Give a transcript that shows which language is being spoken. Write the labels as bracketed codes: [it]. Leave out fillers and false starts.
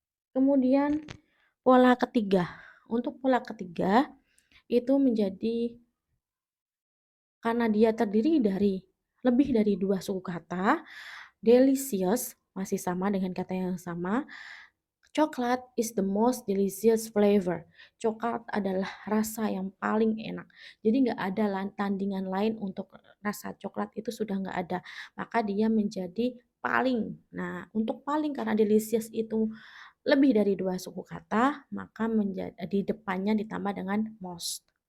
[id] Kemudian pola ketiga. Untuk pola ketiga itu menjadi karena dia terdiri dari lebih dari dua suku kata, delicious masih sama dengan kata yang sama. [en] Coklat is the most delicious flavor. [id] Coklat adalah rasa yang paling enak. Jadi nggak ada tandingan lain untuk rasa coklat itu sudah nggak ada. Maka dia menjadi paling. Nah, untuk paling karena delicious itu lebih dari dua suku kata, maka di depannya ditambah dengan most.